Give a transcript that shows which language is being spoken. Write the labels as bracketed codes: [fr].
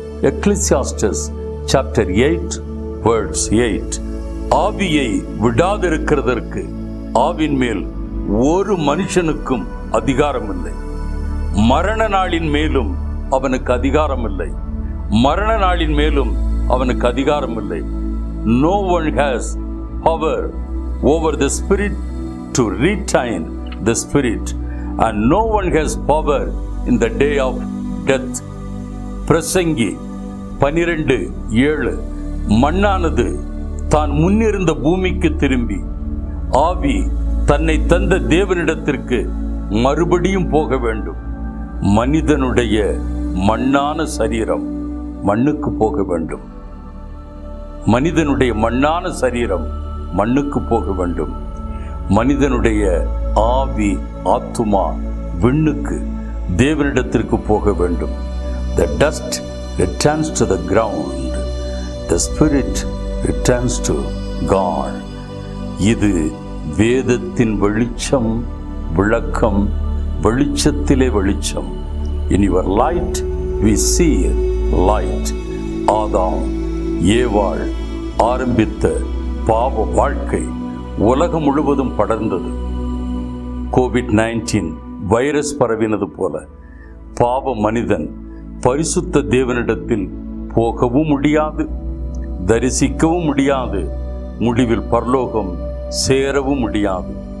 [en] Ecclesiastes chapter 8 words 8. [ta] ஆவியை விடாதிருக்கிறதற்கு ஆவின் மேல் ஒரு மனுஷனுக்கும் அதிகாரம் இல்லை. மரண நாளின் மேலும் அவனுக்கு அதிகாரம் இல்லை. மரண நாளின் மேலும் அவனுக்கு அதிகாரம் இல்லை. [en] No one has power over the spirit to retain the spirit, and no one has power in the day of death. [ta] பிரசங்கி 12:7. மண்ணானது தான் முன்னிருந்த பூமிக்கு திரும்பி ஆவி தன்னை தந்த தேவனிடத்திற்கு மறுபடியும் போக வேண்டும். மனிதனுடைய மண்ணான சரீரம் மண்ணுக்கு போக வேண்டும். மனிதனுடைய மண்ணான சரீரம் மண்ணுக்கு போக வேண்டும். மனிதனுடைய ஆவி, ஆத்துமா விண்ணுக்கு, தேவனிடத்திற்கு போக வேண்டும். [en] The dust returns to the ground. The spirit returns to God. [ta] இது வேதத்தின் வெளிச்சம், விளக்கம், வெளிச்சத்திலே வெளிச்சம். [en] In your light we see light. [ta] ஆதாம் ஏவாள் ஆரம்பித்த பாவ வாழ்க்கை உலகம் முழுவதும் படர்ந்தது. COVID-19 வைரஸ் பரவினது போல பாவ மனிதன் பரிசுத்த தேவனிடத்தில் போகவும் முடியாது, தரிசிக்கவும் முடியாது, முடிவில் பரலோகம் சேரவும் முடியாது.